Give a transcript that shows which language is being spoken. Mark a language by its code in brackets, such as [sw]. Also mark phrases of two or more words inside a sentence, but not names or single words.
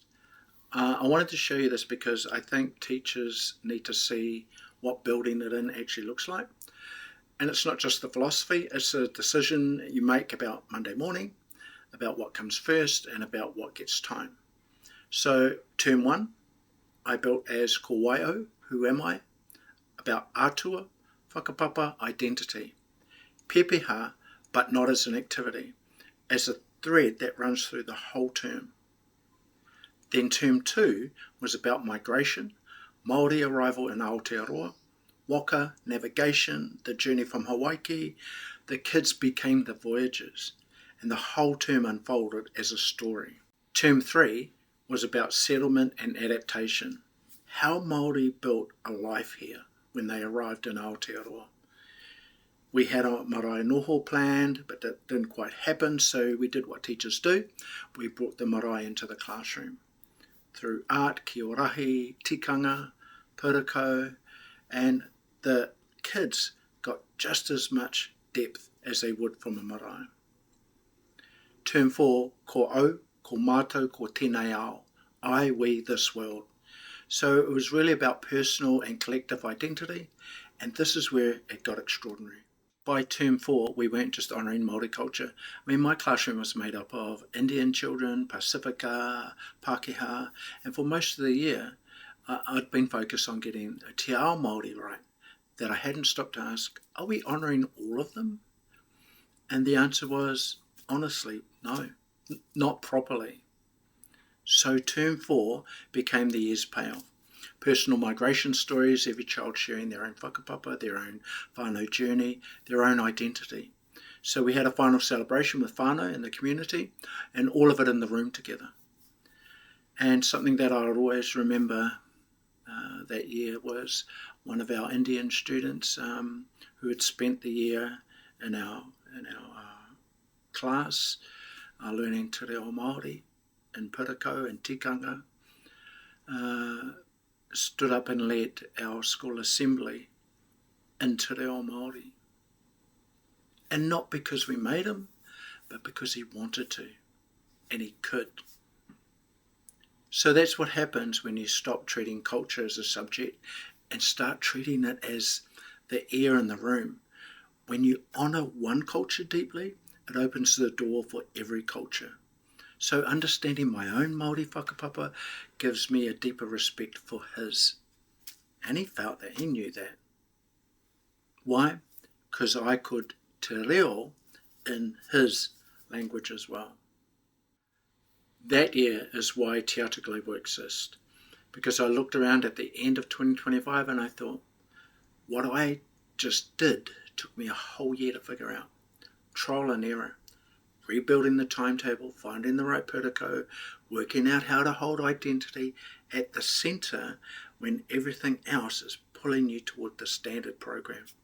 [en] I wanted to show you this because I think teachers need to see what building it in actually looks like. And it's not just the philosophy, it's a decision you make about Monday morning, about what comes first, and about what gets time. So term 1, I built as [mi] ko waio, [en] who am I? About [mi] atua, whakapapa, [en] identity. Pepeha, but not as an activity, as a thread that runs through the whole term. Then term 2 was about migration, Māori arrival in Aotearoa, waka, navigation, the journey from Hawaii. The kids became the voyagers, and the whole term unfolded as a story. Term 3 was about settlement and adaptation, how Māori built a life here when they arrived in Aotearoa. We had a marae noho planned, but that didn't quite happen, so we did what teachers do. We brought the marae into the classroom through art, [mi] kiorahi, tikanga, purako, [en] and the kids got just as much depth as they would from a marae. [mi] Term 4, ko au, ko mātou, ko tēnei ao, I, [en] we, this world. So it was really about personal and collective identity, and this is where it got extraordinary. By term 4, we weren't just honouring Māori culture. I mean, my classroom was made up of Indian children, Pasifika, Pākehā, and for most of the year, I'd been focused on getting a [mi] te ao Māori [en] right, that I hadn't stopped to ask, are we honouring all of them? And the answer was, honestly, no, not properly. So term 4 became the year's payoff. Personal migration stories, every child sharing their own whakapapa, their own whānau journey, their own identity. So we had a final celebration with whānau in the community, and all of it in the room together. And something that I'll always remember, of that year was one of our Indian students who had spent the year in our class learning [mi] te reo Māori [en] in Pirako and tikanga, stood up and led our school assembly in [mi] te reo Māori. [en] And not because we made him, but because he wanted to, and he could. So that's what happens when you stop treating culture as a subject and start treating it as the air in the room. When you honour one culture deeply, it opens the door for every culture. So understanding my own Māori whakapapa gives me a deeper respect for his. And he felt that, he knew that. Why? Because I could [mi] te reo [en] in his language as well. That year is why Te Ata Global exists, because I looked around at the end of 2025 and I thought, what I just did took me a whole year to figure out. Trial and error, rebuilding the timetable, finding the right protocol, working out how to hold identity at the centre when everything else is pulling you toward the standard program.